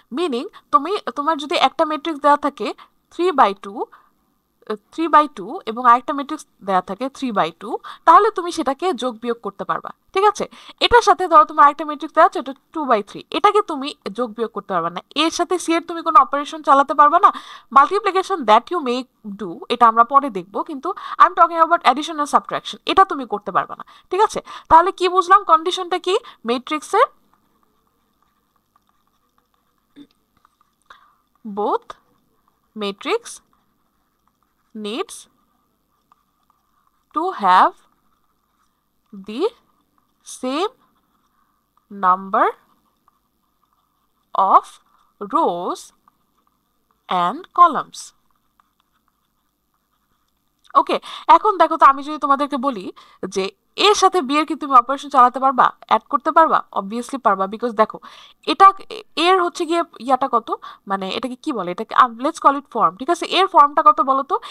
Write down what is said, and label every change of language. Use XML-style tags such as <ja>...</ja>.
<bn>Meaning তোমার যদি একটা ম্যাট্রিক্স দেওয়া থাকে 3/2 এবং আরেকটা ম্যাট্রিক্স দেওয়া থাকে 3/2, তাহলে তুমি সেটাকে যোগ বিয়োগ করতে পারবা, ঠিক আছে? এটার সাথে ধরো তোমার আরেকটা ম্যাট্রিক্স দেওয়া আছে, এটা 2/3, এটাকে তুমি যোগ বিয়োগ করতে পারবা না। এর সাথে সি এর তুমি কোনো অপারেশন চালাতে পারবা না। Multiplication</bn> <en>that you may do,</en> <bn>এটা আমরা পরে দেখবো, কিন্তু</bn> <en>I am talking about addition and subtraction,</en> <bn>এটা তুমি করতে পারবা না, ঠিক আছে? তাহলে কি বুঝলাম, কন্ডিশনটা কি, ম্যাট্রিক্সের both matrix</bn> <en>needs to have the same number of rows and columns.</en> <bn>ওকে, এখন দেখো তো, আমি যদি তোমাদেরকে বলি যে এর সাথে বি এর কি তুমি অপারেশন চালাতে পারবা, অ্যাড করতে পারবা? অবভিয়াসলি পারবা, বিকজ দেখো এটা এর হচ্ছে গিয়ে ইয়াটা কত, মানে এটাকে কি বলে, এটাকে</bn> <en>let's call it form,</en> <bn>ঠিক আছে? এর ফর্মটা কত বলো তো?</bn>